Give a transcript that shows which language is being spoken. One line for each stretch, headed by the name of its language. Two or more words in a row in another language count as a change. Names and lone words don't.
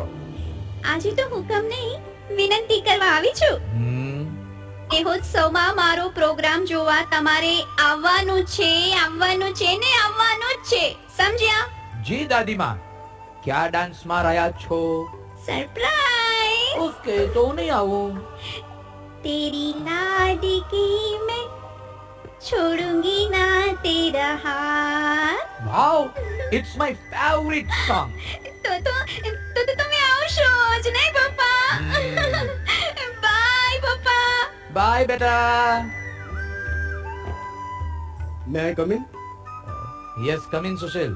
Gujarati: આજે તો હુકમ નહીં, વિનંતી કરવા આવી છું. મહોત્સવમાં મારો પ્રોગ્રામ જોવા તમારે આવવાનું છે ને આવવાનું જ છે, સમજ્યા? જી દાદીમાં, ક્યાં ડાન્સમાં રહ્યા છો? સરપ્રાઈઝ. ઓકે, તો નહીં આવું.
Hindi: तेरी लाडकी मैं छोड़ूंगी ना तेरा हाथ.
English: Wow, it's my favorite song.
Gujarati: તો તમે આવશો જ નહીં પપ્પા? બાય પપ્પા. બાય બેટા.
English: May I come in? Yes, come in Sushil.